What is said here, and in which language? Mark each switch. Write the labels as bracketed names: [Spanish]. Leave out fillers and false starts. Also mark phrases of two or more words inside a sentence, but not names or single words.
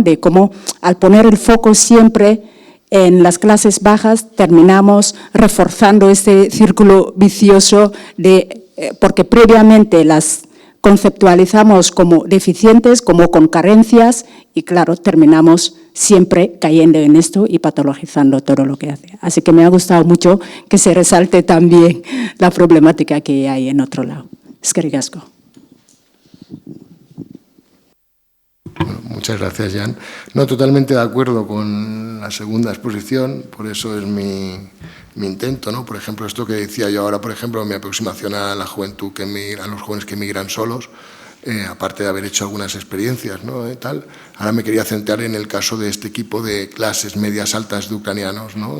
[Spanish] De cómo al poner el foco siempre en las clases bajas terminamos reforzando este círculo vicioso porque previamente las conceptualizamos como deficientes, como con carencias y claro, terminamos siempre cayendo en esto y patologizando todo lo que hace. Así que me ha gustado mucho que se resalte también la problemática que hay en otro lado. [Basque] Eskerrik asko. [Spanish] Bueno, muchas gracias, Jan. No, totalmente de acuerdo con la segunda exposición, por eso es mi intento, ¿no? Por ejemplo, esto que decía yo ahora, por ejemplo, mi aproximación a la juventud, a los jóvenes que migran solos, aparte de haber hecho algunas experiencias, ¿no? Tal, ahora me quería centrar en el caso de este equipo de clases medias altas de ucranianos, ¿no?